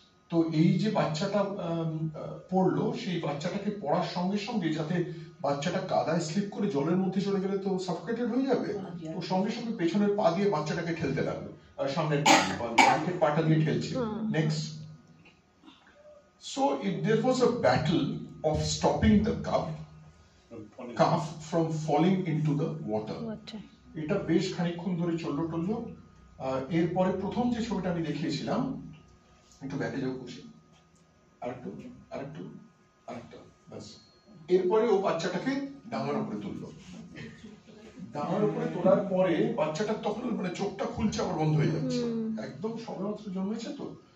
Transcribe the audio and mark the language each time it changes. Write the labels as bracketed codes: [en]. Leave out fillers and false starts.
[bn] তো এই যে বাচ্চাটা পড়লো, সেই বাচ্চাটাকে পড়ার সঙ্গে সঙ্গে, যাতে বাচ্চাটা কাদায় স্লিপ করে জলের মধ্যে চলে গেলে তো সাফোকেটেড হয়ে যাবে, তো সঙ্গে সঙ্গে পেছনের পা দিয়ে বাচ্চাটাকে ঠেলতে লাগলো, সামনের পাটা দিয়ে ঠেলছে। Next. [en] So there was a battle of stopping the calf from falling into the water. [bn] এটা বেশ খানিকক্ষণ ধরে চললো। এরপরে প্রথম যে ছবিটা আমি দেখিয়েছিলাম, একটু ব্যাকে যাও খুশি, আরেকটু, ব্যাস। এরপরে ও বাচ্চাটাকে ডাঙার উপরে তুললো। ডাঙার উপরে তোলার পরে বাচ্চাটা তখন মানে চোখটা খুলছে আবার বন্ধ হয়ে যাচ্ছে, একদম সবেমাত্র জন্মেছে তো।